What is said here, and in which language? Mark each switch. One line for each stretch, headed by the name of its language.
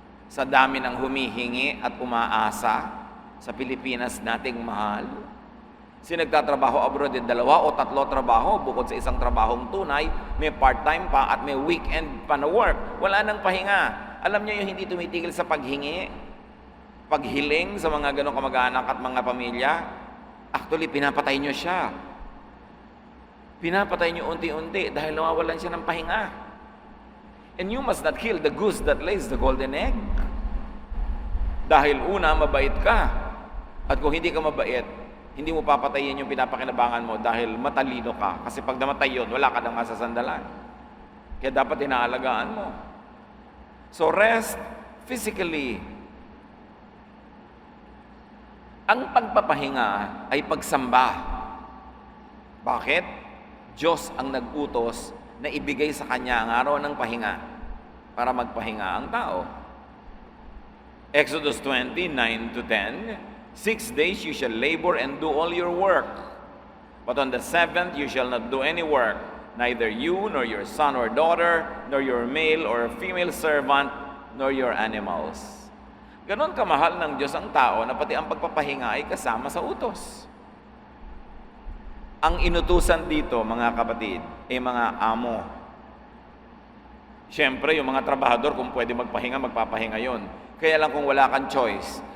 Filipino: Sa dami ng humihingi at umaasa sa Pilipinas nating mahal, nagtatrabaho abroad din 2 o 3 trabaho, bukod sa isang trabahong tunay, may part-time pa at may weekend pa na work. Wala nang pahinga. Alam niyo yung hindi tumitigil sa paghingi, paghiling sa mga ganong kamag-anak at mga pamilya, actually pinapatay niyo siya. Pinapatay niyo unti-unti dahil nawawalan siya ng pahinga.
English: And you must not kill the goose that lays the golden egg.
Filipino: Dahil una, mabait ka. At kung hindi ka mabait, hindi mo papatayin yung pinapakinabangan mo dahil matalino ka. Kasi pag namatay yun, wala ka nang masasandalan. Kaya dapat inaalagaan mo.
English: So rest physically.
Filipino: Ang pagpapahinga ay pagsamba. Bakit? Diyos ang nag-utos na ibigay sa kanya ang araw ng pahinga para magpahinga ang tao.
English: Exodus 20:9-10, 6 days you shall labor and do all your work. But on the seventh you shall not do any work, neither you, nor your son or daughter, nor your male or female servant, nor your animals.
Filipino: Ganon kamahal ng Diyos ang tao na pati ang pagpapahinga ay kasama sa utos. Ang inutusan dito, mga kapatid, ay mga amo. Siyempre, yung mga trabahador, kung pwede magpahinga, magpapahinga yon. Kaya lang kung wala kang choice.